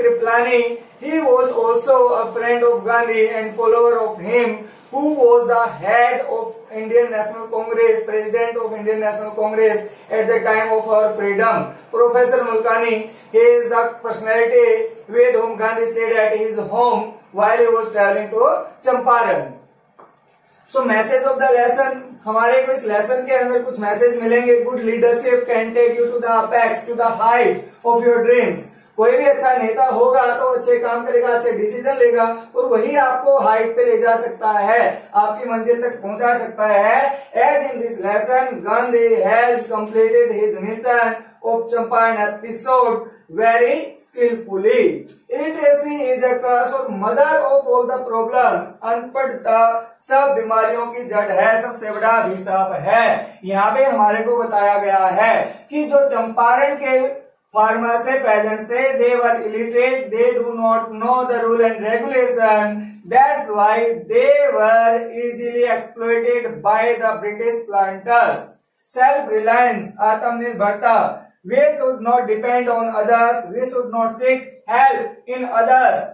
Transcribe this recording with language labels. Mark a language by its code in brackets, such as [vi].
[en] Kriplani, he was also a friend of Gandhi and follower of him, who was the head of Indian National Congress, president of Indian National Congress at the time of our freedom. Professor Mulkani, he is the personality with whom Gandhi stayed at his home while he was traveling to Champaran. So message of the lesson, [hi] हमारे को इस lesson के अंदर कुछ message मिलेंगे. [en] Good leadership can take you to the apex, to the height of your dreams. [hi] कोई भी अच्छा नेता होगा तो अच्छे काम करेगा, अच्छे डिसीजन लेगा और वही आपको हाइट पे ले जा सकता है, आपकी मंजिल तक पहुंचा सकता है. [en] As in this lesson Gandhi has completed his mission of Champaran episode very skillfully. Illiteracy is a cause or mother of all the problems. [hi] अनपढ़ता सब बीमारियों की जड़ है, सबसे बड़ा अभिशाप है. यहाँ पे हमारे को बताया गया है कि जो चंपारण के फार्मर्स थे, पेजेंट्स थे, [en] they were illiterate, they do not know the rule and regulation. That's why they were easily exploited by the British planters. Self-reliance, आत्मनिर्भरता. We should not depend on others. We should not seek help in others.